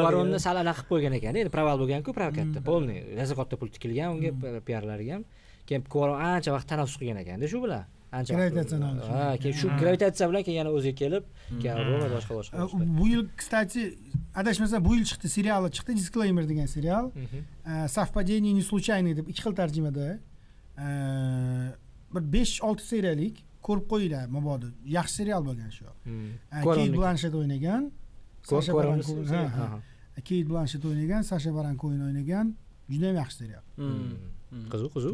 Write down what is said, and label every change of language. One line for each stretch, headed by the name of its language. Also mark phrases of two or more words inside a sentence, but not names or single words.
Uzbek: Cuaronni sal anaqa qilib qo'ygan ekan, endi proval bo'lgan-ku prokatda. Polniy, razaqotda pul tikilgan unga PR-larga ham. Keyin Cuaron ancha vaqt tanaffus qilgan ekan-da shu bilan. Ancha gravitatsiyani olish. Keyin shu gravitatsiya bilan keyin yana o'ziga kelib, keyin Roma boshqa. Bu yil, kстати, adashmasam bu yil chiqdi, seriali chiqdi, Disclaimer degan serial. Совпадение не случайный deb ikki xil tarjimada. Bir 5-6 seriyalik ko'rib qo'yinglar, mabodo. Yaxshi serial bo'lgan shu. Kate Blanchett o'ynagan. Kate Blanchett o'ynagan, Sasha Baron Cohen o'ynagan. Juda ham yaxshi serial. Qiziq.